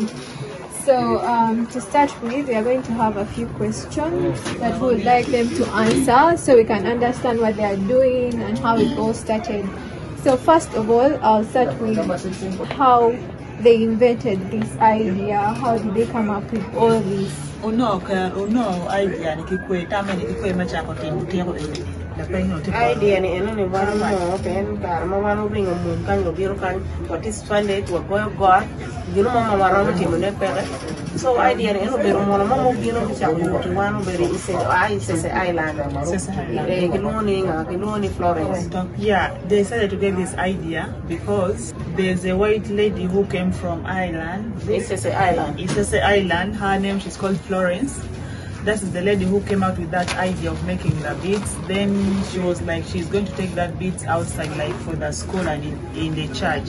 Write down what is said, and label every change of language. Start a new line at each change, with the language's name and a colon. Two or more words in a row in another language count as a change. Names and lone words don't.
English: So to start with, we are going to have a few questions that we would like them to answer so we can understand what they are doing and how it all started. So first of all, I'll start with how they invented this idea. How did they come up with all this?
Acoli: Idea ni eno ni wanu mo pen tar mo wanu bringo mun kan go biro kan
English: what is Sunday
Acoli: to go God gino mo mawaro ti mo ne pere so idea ni eno biro mo mo gino bi cha mo to wanu beri ise island gino ni Florence.
English: Yeah, they decided to get this idea because there's a white lady who came from Ireland. Ise Island. Her name, she's called Florence. That is the lady who came out with that idea of making the beads. Then she was like, she's going to take that beads outside, like for the school and in the church.